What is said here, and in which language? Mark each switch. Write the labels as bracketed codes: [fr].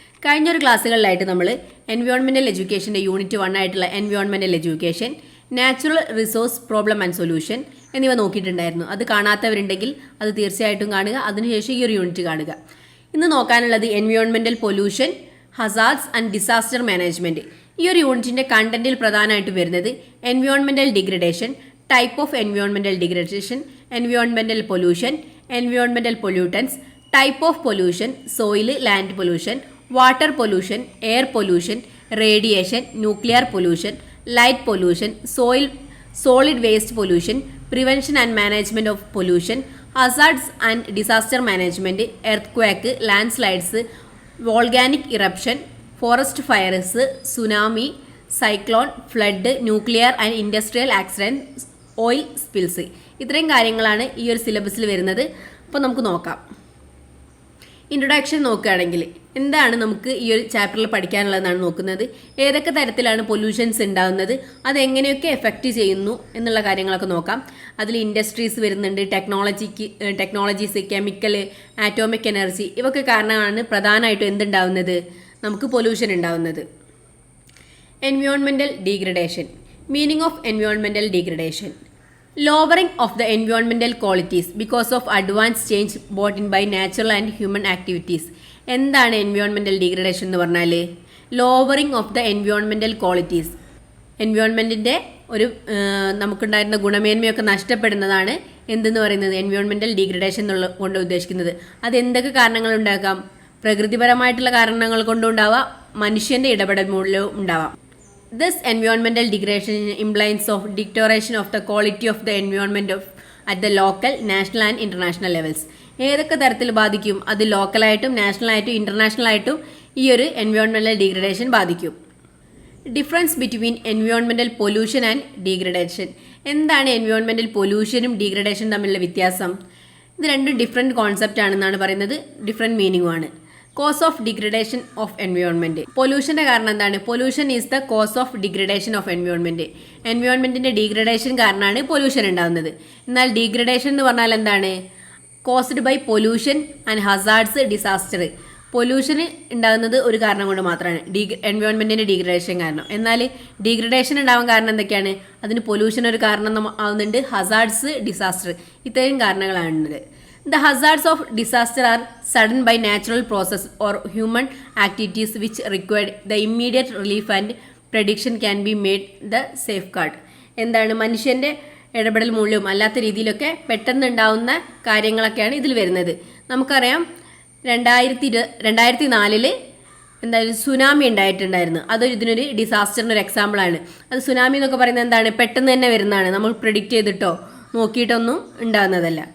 [ml] കഴിഞ്ഞൊരു ക്ലാസ്സുകളിലായിട്ട് നമ്മൾ environmental എഡ്യൂക്കേഷൻ്റെ unit 1 ആയിട്ടുള്ള environmental education, natural resource problem and solution എന്നിവ നോക്കിയിട്ടുണ്ടായിരുന്നു. അത് കാണാത്തവരുണ്ടെങ്കിൽ അത് തീർച്ചയായിട്ടും കാണുക. അതിനുശേഷം ഈ ഒരു യൂണിറ്റ് കാണുക. ഇന്ന് നോക്കാനുള്ളത് environmental pollution, hazards and disaster management. ഈ ഒരു യൂണിറ്റിൻ്റെ കണ്ടന്റിൽ പ്രധാനമായിട്ട് വരുന്നത് environmental degradation, [en] type of environmental degradation, environmental pollution, environmental pollutants, type of pollution, soil, land pollution, water pollution, air pollution, radiation, nuclear pollution, light pollution, solid waste pollution, prevention and management of pollution, hazards and disaster management, earthquake, landslides, volcanic eruption, forest fires, tsunami, cyclone, flood, nuclear and industrial accidents, oil spills. [ml] ഇത്രയും കാര്യങ്ങളാണ് ഈ ഒരു സിലബസിൽ വരുന്നത്. അപ്പോൾ നമുക്ക് നോക്കാം. Introduction നോക്കുകയാണെങ്കിൽ എന്താണ് നമുക്ക് ഈ ഒരു ചാപ്റ്ററിൽ പഠിക്കാനുള്ളതെന്നാണ് നോക്കുന്നത്. ഏതൊക്കെ തരത്തിലാണ് പൊല്യൂഷൻസ് ഉണ്ടാകുന്നത്, അതെങ്ങനെയൊക്കെ എഫക്റ്റ് ചെയ്യുന്നു എന്നുള്ള കാര്യങ്ങളൊക്കെ നോക്കാം. അതിൽ ഇൻഡസ്ട്രീസ് വരുന്നുണ്ട്, ടെക്നോളജീസ്, കെമിക്കൽ, ആറ്റോമിക് എനർജി, ഇവയൊക്കെ കാരണമാണ് പ്രധാനമായിട്ടും എന്തുണ്ടാവുന്നത്, നമുക്ക് പൊല്യൂഷൻ ഉണ്ടാവുന്നത്. Environmental degradation. [en] Meaning of environmental degradation: lowering of the environmental qualities because of advanced change brought in by natural and human activities. [ml] എന്താണ് എൻവയോൺമെൻറ്റൽ ഡീഗ്രഡേഷൻ എന്ന് പറഞ്ഞാൽ? [en] Lowering of the environmental qualities. [ml] എൻവയോൺമെൻറ്റിൻ്റെ ഒരു നമുക്കുണ്ടായിരുന്ന ഗുണമേന്മയൊക്കെ നഷ്ടപ്പെടുന്നതാണ് എന്തെന്ന് പറയുന്നത് എൻവയോൺമെൻറ്റൽ ഡീഗ്രഡേഷൻ എന്നുള്ള കൊണ്ട് ഉദ്ദേശിക്കുന്നത്. അത് എന്തൊക്കെ കാരണങ്ങൾ ഉണ്ടാക്കാം? പ്രകൃതിപരമായിട്ടുള്ള കാരണങ്ങൾ കൊണ്ടുണ്ടാവാം, മനുഷ്യൻ്റെ ഇടപെടൽ മൂലവും ഉണ്ടാവാം. [en] This environmental degradation implies of deterioration of the quality of the environment at the local, national and international levels. [ml] ഏതൊക്കെ തരത്തിൽ ബാധിക്കും? അത് ലോക്കലായിട്ടും നാഷണലായിട്ടും ഇൻ്റർനാഷണലായിട്ടും ഈ ഒരു എൻവയോൺമെൻറ്റൽ ഡീഗ്രഡേഷൻ ബാധിക്കും. [en] Difference between environmental pollution and degradation. [ml] എന്താണ് എൻവയോൺമെൻറ്റൽ പൊല്യൂഷനും ഡീഗ്രഡേഷനും തമ്മിലുള്ള വ്യത്യാസം? ഇത് രണ്ടും ഡിഫറെൻറ്റ് കോൺസെപ്റ്റ് ആണെന്നാണ് പറയുന്നത്, different മീനിങ്ങുമാണ്. [en] Cause of degradation of environment. [ml] പൊല്യൂഷൻ്റെ കാരണം എന്താണ്? [en] Pollution is the cause of degradation of environment. [ml] എൻവയോൺമെൻറ്റിൻ്റെ degradation കാരണമാണ് പൊല്യൂഷൻ ഉണ്ടാകുന്നത്. എന്നാൽ ഡീഗ്രഡേഷൻ എന്ന് പറഞ്ഞാൽ എന്താണ്? [en] Caused by pollution and hazards, disaster. [ml] Pollution ഉണ്ടാകുന്നത് ഒരു കാരണം കൊണ്ട് മാത്രമാണ്, എൻവയോൺമെൻറ്റിൻ്റെ ഡീഗ്രഡേഷൻ കാരണം. എന്നാൽ ഡീഗ്രഡേഷൻ ഉണ്ടാവാൻ കാരണം എന്തൊക്കെയാണ്? അതിന് പൊല്യൂഷൻ ഒരു കാരണം ആവുന്നുണ്ട്, ഹസാർഡ്സ്, ഡിസാസ്റ്റർ, ഇത്രയും കാരണങ്ങളാണുള്ളത്. [en] The hazards of disaster are sudden by natural process or human activities which require the immediate relief and prediction can be made the safeguard. [ml] എന്താണ്? മനുഷ്യൻ്റെ ഇടപെടൽ മൂലവും അല്ലാത്ത രീതിയിലൊക്കെ പെട്ടെന്ന് ഉണ്ടാവുന്ന കാര്യങ്ങളൊക്കെയാണ് ഇതിൽ വരുന്നത്. നമുക്കറിയാം 2004 എന്തായാലും സുനാമി ഉണ്ടായിട്ടുണ്ടായിരുന്നു. അതൊരു ഇതിനൊരു ഡിസാസ്റ്ററിനൊരു എക്സാമ്പിളാണ്. അത് സുനാമി എന്നൊക്കെ പറയുന്നത് എന്താണ്? പെട്ടെന്ന് തന്നെ വരുന്നതാണ്, നമ്മൾ പ്രിഡിക്റ്റ് ചെയ്തിട്ടോ നോക്കിയിട്ടൊന്നും ഉണ്ടാകുന്നതല്ല.